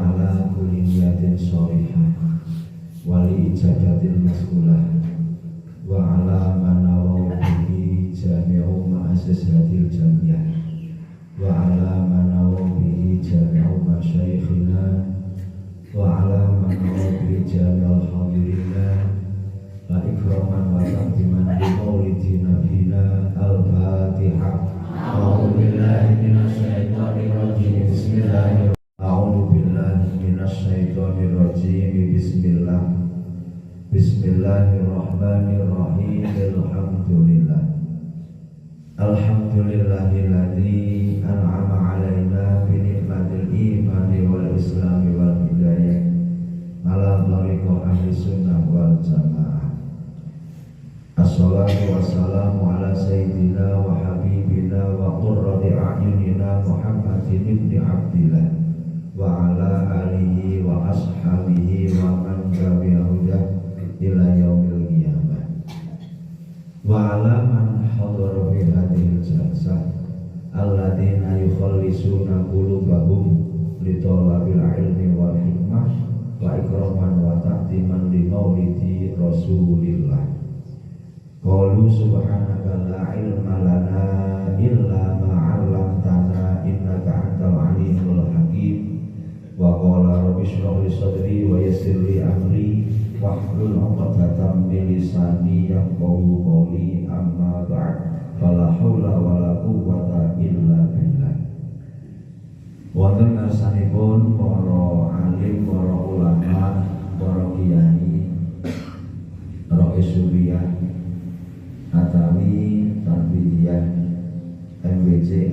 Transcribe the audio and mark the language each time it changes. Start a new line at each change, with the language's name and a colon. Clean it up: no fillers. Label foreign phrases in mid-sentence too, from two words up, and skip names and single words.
Arabic: على كل نية صالحة ولإجابة المسؤولة وعلى ما نووا به جميع مؤسسات الجمعية وعلى ما نووا به جميع مشايخنا وعلى ما نووا به جميع الحاضرين لا إكراما وتقديما لمولد نبينا الفاتحة. أعوذ بالله من الشيطان الرجيم. بسم الله الرحمن الرحيم. أعوذ بالله من الشيطان الرجيم. Bismillah. Bismillahirrahmanirrahim. الحمد لله. الحمد لله الذي أنعم علينا بنعمة الإيمان والإسلام والهداية. على طريقة أهل السنة والجماعة. الصلاة والسلام على سيدنا وحبيبنا وقرة أعيننا محمد بن عبد الله وعلى آله وأصحابه ومن تبعه إلى يوم القيامة وعلى من حضر في هذه الجلسة الذين يخلصون قلوبهم لطلب العلم والحكمة وإكراما وتعظيما لمولد رسول الله. قالوا سبحانك لا علم لنا إلا ما علمتنا إنك أنت العليم الحكيم. وقال رب اشرح لي صدري ويسر لي أمري واحلل عقدة من لساني يفقهوا قولي أما بعد. فلا حول ولا قوة إلا بالله.
Javanese: Wonten ngarsanipun para alim, para ulama, para kiai, para isuliyah Atawi Tarbiyah MWC